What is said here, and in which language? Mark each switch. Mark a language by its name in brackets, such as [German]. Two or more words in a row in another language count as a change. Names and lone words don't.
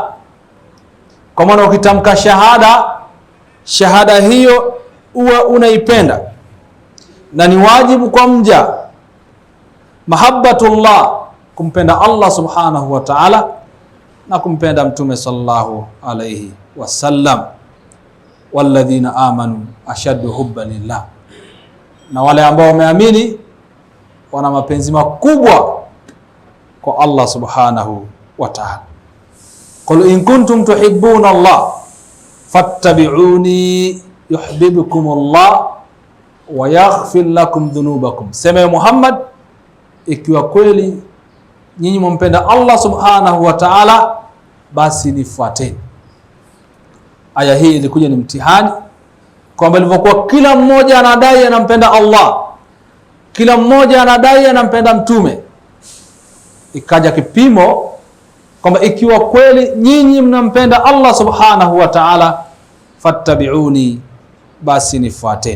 [Swahili] Kwa maana ukitamka shahada hiyo uwe unaipenda, na ni wajibu kwa mja mahabbatullah, kumpenda Allah [Arabic] سبحانه وتعالى [Swahili] na kumpenda mtume [Arabic] صلى الله عليه وسلم. والذين آمنوا أشد حبا لله, [Swahili] na wale ambao wameamini wana mapenzi makubwa kwa Allah [Arabic] سبحانه وتعالى. قل إن كنتم تحبون الله فاتبعوني يحببكم الله ويغفر لكم ذنوبكم, [Swahili] sema Muhammad, ikiwa kweli nyinyi mumpenda Allah [Arabic] سبحانه وتعالى, [Swahili] basi nifuateni. Aya hii ilikuja ni mtihani, kwamba ilivyokuwa kila mmoja anadai anampenda Allah, kila mmoja anadai anampenda mtume, ikaja kipimo kwamba ikiwa kweli nyinyi mnampenda Allah [Arabic] سبحانه وتعالى, [Swahili] fattabi'uni, basi nifuateni.